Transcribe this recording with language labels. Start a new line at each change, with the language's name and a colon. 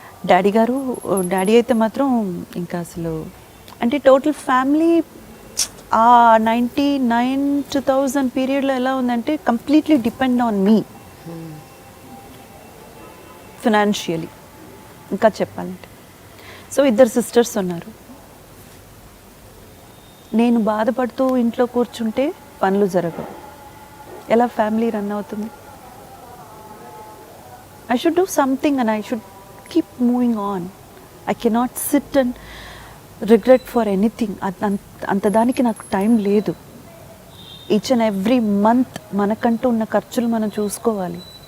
Telugu: Daddy అయితే మాత్రం ఇంకా అసలు అంటే టోటల్ ఫ్యామిలీ ఆ 99-2000 పీరియడ్లో ఎలా ఉందంటే
English: completely depend on me financially
Telugu: ఇంకా చెప్పాలంటే. సో 2 సిస్టర్స్ ఉన్నారు. నేను బాధపడుతూ ఇంట్లో కూర్చుంటే పనులు జరగవు. ఎలా ఫ్యామిలీ రన్ అవుతుంది?
English: I should do something and I should keep moving on. I cannot sit and regret for anything.
Telugu: అంత దానికి నాకు టైం లేదు.
English: each and every month
Telugu: మనకంటూ ఉన్న ఖర్చులు మనం చూసుకోవాలి.